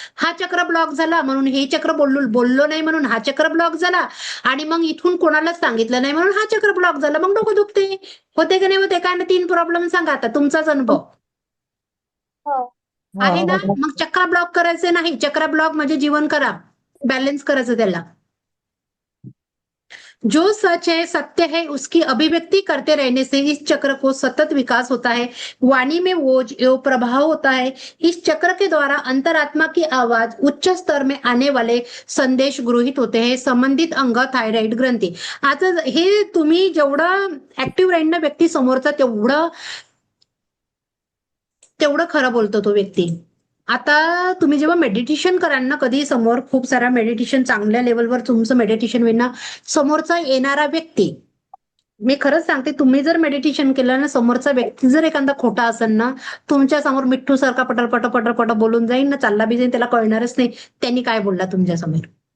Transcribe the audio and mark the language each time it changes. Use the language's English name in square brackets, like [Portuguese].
[Marathi] हा चक्र ब्लॉक झाला म्हणून हे चक्र बोललो नाही म्हणून हा चक्र ब्लॉक झाला. आणि मग इथून कोणालाच सांगितलं नाही म्हणून हा चक्र ब्लॉक झाला. मग डोकं दुखते. होते की नाही होते? काय ना 3 प्रॉब्लेम सांगा आता, तुमचाच अनुभव हो. आहे ना. हो. मग चक्र ब्लॉक करायचे नाही. चक्र ब्लॉक म्हणजे जीवन खराब, बॅलन्स करायचं त्याला. [Hindi] जो सच है, सत्य है, उसकी अभिव्यक्ति करते रहने से इस चक्र को सतत विकास होता है, वाणी में ओज एवं प्रभाव होता है. इस चक्र के द्वारा अंतरात्मा की आवाज, उच्च स्तर में आने वाले संदेश गृहीत होते हैं. संबंधित अंग थायरॉइड ग्रंथी. [Marathi] आता हे तुम्ही जेवढं ऍक्टिव्ह राहील ना व्यक्ती समोरचा, तेवढं खरं बोलतो तो व्यक्ती. आता तुम्ही जेव्हा मेडिटेशन कराल ना, कधी समोर खूप सारा मेडिटेशन चांगल्या लेवलवर तुमचं मेडिटेशन होईल ना, समोरचा येणारा व्यक्ती, मी खरंच सांगते, तुम्ही जर मेडिटेशन केलं ना, समोरचा व्यक्ती जर एखादा खोटा असेल ना, तुमच्या समोर मिठ्ठू सारखा पटपट बोलून जाईल ना, चालला बी जाईल, त्याला कळणारच नाही त्यांनी काय बोलला तुमच्या समोर.